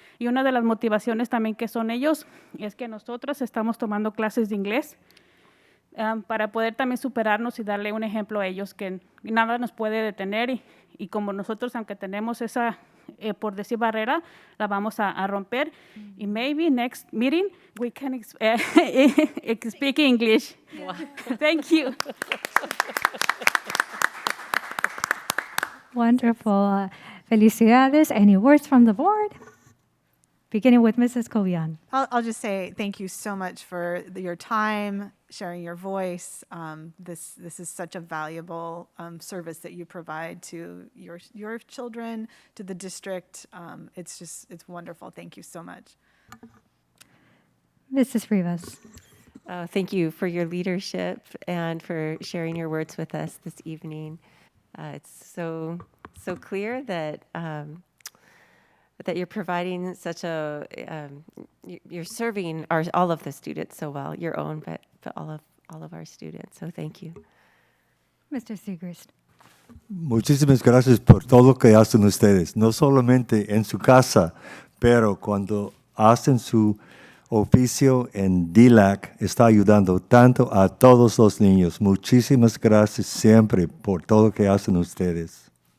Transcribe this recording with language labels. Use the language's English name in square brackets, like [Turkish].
[Spanish] Y una de las motivaciones también que son ellos es que nosotros estamos tomando clases de inglés para poder también superarnos y darle un ejemplo a ellos que nada nos puede detener y como nosotros, aunque tenemos esa, por decir, barrera, la vamos a romper. [English] Y maybe next meeting we can speak English. Wow. Thank you. Wonderful. [Spanish] Felicidades. [English] Any words from the board? Beginning with Mrs. Kovian. I'll just say thank you so much for your time, sharing your voice. This is such a valuable service that you provide to your children, to the district. It's wonderful. Thank you so much. Mrs. Rivas. Thank you for your leadership and for sharing your words with us this evening. It's so clear that that you're providing such a you're serving all of the students so well, your own, but all of our students. So thank you. Mr. Segrist. [Spanish] Muchísimas gracias por todo lo que hacen ustedes, no solamente en su casa, pero cuando hacen su oficio en DILAC, está ayudando tanto a todos los niños. Muchísimas gracias siempre por todo lo que hacen ustedes.